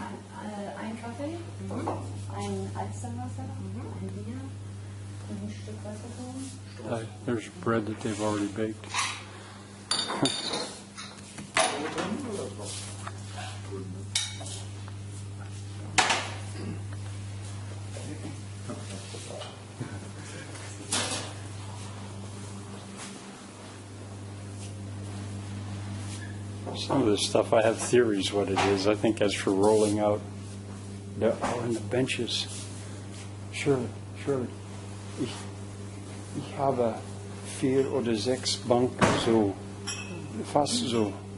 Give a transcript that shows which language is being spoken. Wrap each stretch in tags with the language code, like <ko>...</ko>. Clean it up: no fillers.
<de>Ein Kaffee, ein Eiswasser, ein Bier, ein Stück Wasserkuchen.</de> <en>There's bread that they've already baked. Some of this stuff, I have theories what it is. I think as for rolling out, in the benches. Surely.</en> <de>Ich habe 4 oder 6 Banken, so fast so.</de>